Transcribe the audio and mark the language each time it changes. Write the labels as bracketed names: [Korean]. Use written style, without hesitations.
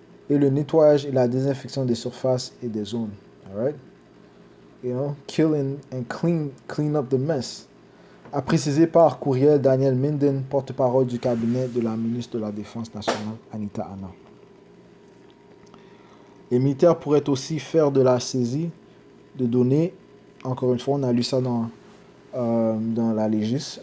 [French] Et le nettoyage et la désinfection des surfaces et des zones, alright? [English] You know, kill and clean up the mess. [French] A précisé par courriel Daniel Minden, porte-parole du cabinet de la ministre de la Défense nationale, Anita Anand. Les militaires pourraient aussi faire de la saisie de données. Encore une fois, on a lu ça dans la Légis.